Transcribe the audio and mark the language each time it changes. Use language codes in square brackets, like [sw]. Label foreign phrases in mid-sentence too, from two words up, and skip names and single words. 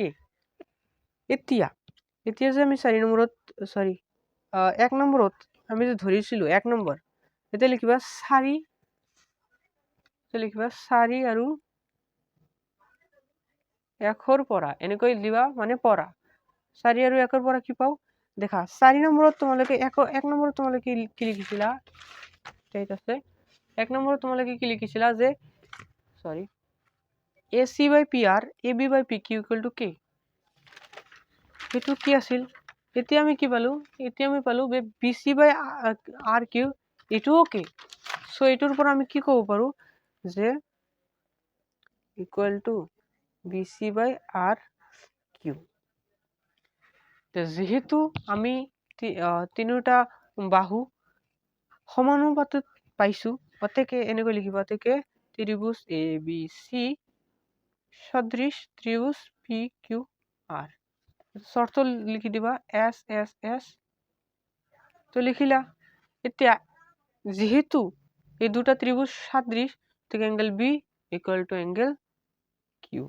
[as] এতিয়া যে আমি 1 নম্বৰত আমি যে ধৰিছিলো 1 নম্বৰ, এতিয়া লিখিবা 4 আৰু 1 পৰা এনেকৈ দিবা, মানে পৰা 4 আৰু 1 পৰা কি পাওঁ দেখা 4 নম্বৰত তোমালোকে এক নম্বৰত তোমালোকে কি লিখিছিলা ঠিক আছে 1 নম্বৰত তোমালোকে কি লিখিছিলা যে সরি [en] AC by PR AB by PQ equal to K [as] এটো কি আছিল এতিয়া আমি কি পালো এতিয়া আমি পালো যে [en] BC by RQ [as] এটোও K সো এটোৰ পৰা আমি কি ক'ব পাৰো যে [en] equal to BC by RQ [as] যেহেতু আমি তিনিটা বাহু সমানুপাতিত পাইছো অতকে এনেকৈ লিখিবা অতকে ত্রিভুজ ABC সদৃশ ত্রিভুজ PQR শর্ত লিখি দিবা S তো লিখিলা এতিয়া যেহেতু এই দুটা ত্রিভুজ সদৃশ ঠিক [en] angle B equal to angle Q